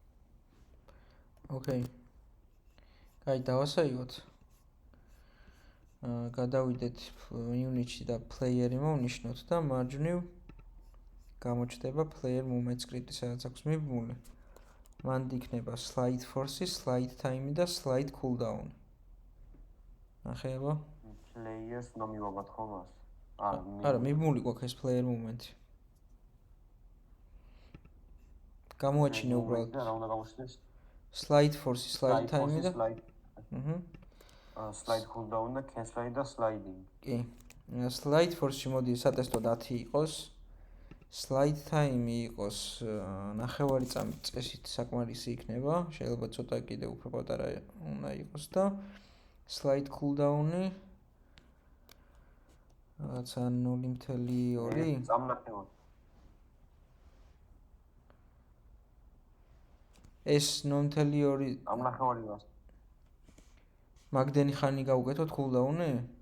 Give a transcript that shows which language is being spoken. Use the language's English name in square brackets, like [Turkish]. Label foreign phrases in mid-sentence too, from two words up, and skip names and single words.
[Georgian] Okay. Აი დავასაიგოთ. გადავიდეთ unit-ში და player-ი მოვნიშნოთ და მარჯვნივ გამოჩნდება [English] player movement script-ი, [Georgian] სადაც აქვს მიბმული. მანდ იქნება [English] slide force, slide time [Georgian] და [English] slide cooldown. [Georgian] ნახეებო? players უნდა მივაბათ ხო მას? არა, მიბმული გვაქვს ეს [English] player movement-ი. [Georgian] გამოაჩინე უბრალოდ. რა უნდა გამოჩნდეს? [English] Slide force, slide time და slide cooldown და cancel და sliding. [Georgian] კი. [English] Slide force-ში [Georgian] მოდი სატესტო 10 იყოს. [English] Slide time [Georgian] იყოს 9 წამით წესით საკმარისი იქნება. შეიძლება ცოტა კიდე უფრო პატარა უნდა იყოს და [English] slide cooldown-ი [Georgian] რაღაცა 0.2 წამნახევარი. ეს 0.2 წამნახევარი მას. მაგდენი ხანი გავუკეთოთ cooldown-ი?